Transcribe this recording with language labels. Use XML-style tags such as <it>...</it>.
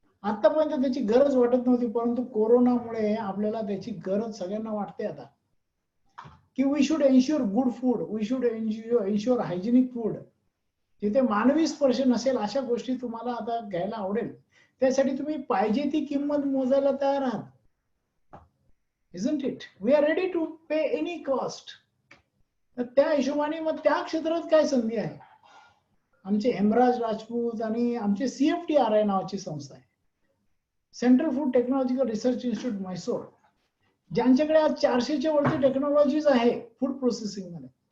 <mr>आतापर्यंत त्याची गरज वाटत नव्हती, परंतु कोरोनामुळे आपल्याला त्याची गरज सगळ्यांना वाटते आता की</mr> <en>We should ensure good food, we should ensure hygienic food.</en> <mr>जिथे मानवी स्पर्श नसेल अशा गोष्टी तुम्हाला आता घ्यायला आवडेल. त्यासाठी तुम्ही पाहिजे ती किंमत मोजायला तयार आहात.</mr> <en>Isn't it? We are ready to pay any cost.</en> <mr>तर त्या हिशोबाने मग त्या क्षेत्रात काय संधी आहे. आमचे हेमराज राजपूत आणि आमचे CFTRI नावाची संस्था आहे, central food technological research institute Mysore, ज्यांच्याकडे आज 400च्या वरती टेक्नॉलॉजीज आहे फूड प्रोसेसिंग मध्ये.</mr>